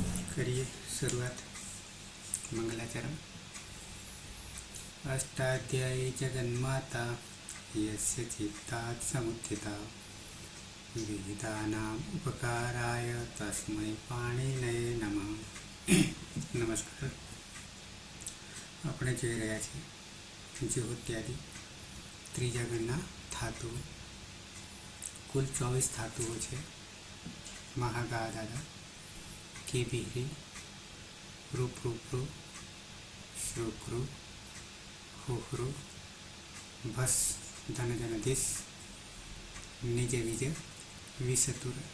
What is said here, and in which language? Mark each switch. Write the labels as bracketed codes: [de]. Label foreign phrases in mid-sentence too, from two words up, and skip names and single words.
[hi] करिए शुरुआत। मंगलाचरण। [sa] अष्टाध्यायी जगन्माता यस्य चित्तात् समुत्थिता विविधानाम् उपकाराय तस्मै पाणिनये नमः। नमस्कार। [gu] આપણે જોઈ રહ્યા છીએ જ્યોત્યાદિ ત્રિજગણના ધાતુઓ. કુલ 24 ધાતુઓ છે. મહાગાદાદા, કેબિહરી, રૂપરૂપૃ, શ્રુકૃ, હુહૃ, ભસ, ધનજનધિસ, નિજ વિજ, વિષતુર.